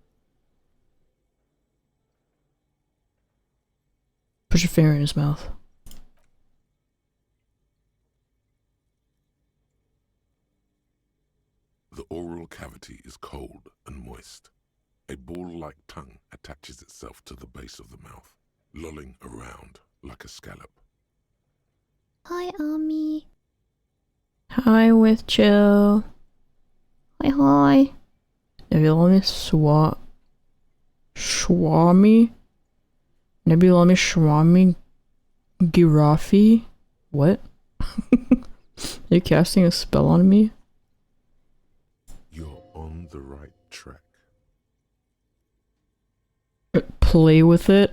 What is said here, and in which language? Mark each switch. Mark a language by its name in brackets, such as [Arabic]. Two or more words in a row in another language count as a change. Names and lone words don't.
[English] Put your finger in his mouth. The oral cavity is cold and moist. A ball-like tongue attaches itself to the base of the mouth, lolling around like a scallop. Hi, Ami. Hi with chill. Hi, hi. Nebulami Swami? Nebulami Swami Girafi? What? Are you casting a spell on me? You're on the right track. Play with it?